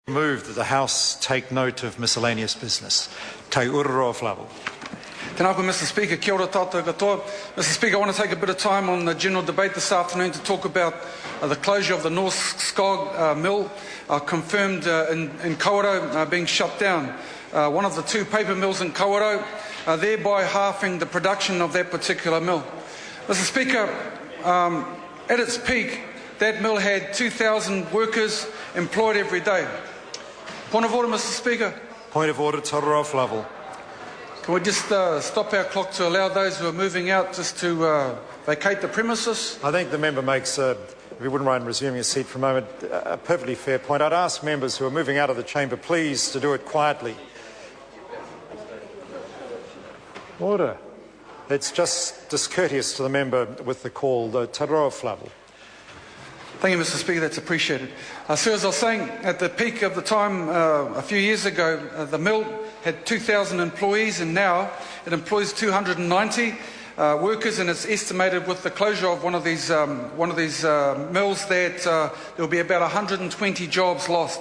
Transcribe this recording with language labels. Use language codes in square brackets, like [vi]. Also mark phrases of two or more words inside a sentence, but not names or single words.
[en] Move that the House take note of miscellaneous business. Te uroro flavel. [mi] Tēnā koe, [en] Mr. Speaker. [mi] Kia ora tātou katoa. [en] Mr. Speaker, I want to take a bit of time on the general debate this afternoon to talk about the closure of the North Skog mill, confirmed in Kawerau being shut down. One of the two paper mills in Kawerau, thereby halving the production of that particular mill. Mr. Speaker, at its peak, that mill had 2,000 workers employed every day. Point of order, Mr. Speaker. Point of order, te uroro flavel. Can we just stop our clock to allow those who are moving out just to vacate the premises? I think the member makes, if you wouldn't mind resuming your seat for a moment, a perfectly fair point. I'd ask members who are moving out of the chamber, please, to do it quietly. Order. It's just discourteous to the member with the call, the te uroro flavel. Thank you, Mr. Speaker. That's appreciated. Sir, as I was saying, at the peak of the time a few years ago, the mill had 2,000 employees, and now it employs 290 workers, and it's estimated with the closure of one of these mills that there will be about 120 jobs lost.